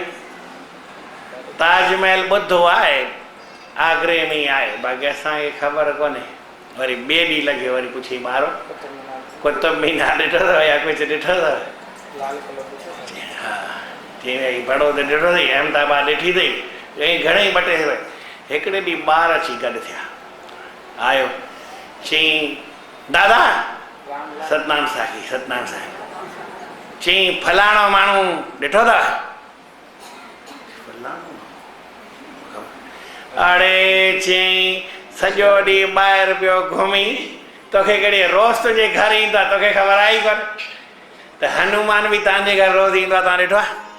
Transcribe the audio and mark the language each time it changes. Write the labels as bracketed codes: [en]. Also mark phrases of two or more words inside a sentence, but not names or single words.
[sd] ताजमहल ॿुधो आहे आगरे में ई आहे बाक़ी असांखे ख़बर कोन्हे वरी ॿिए ॾींहुं लॻे वरी पुछी ॿारो कुतुब मीनार ॾिठो अथव या कुझु ॾिठो अथव हा चई भई बड़ौद ॾिठो अथई अहमदाबाद ॾिठी अथई चई घणेई ॿ टे हिकिड़े ॾींहुं ॿार अची गॾु थिया आयो चई दादा सतनाम साखी सतनाम साखी चई फलाणो माण्हू ॾिठो अथव अड़े चई सॼो ॾींहुं ॿाहिरि पियो घुमी तोखे कहिड़ी रोज़ तुंहिंजे घर ईंदो आहे, तोखे ख़बर आहे ई कोन त हनुमान बि तव्हांजे घर रोज़ ईंदो आहे, तव्हां ॾिठो आहे?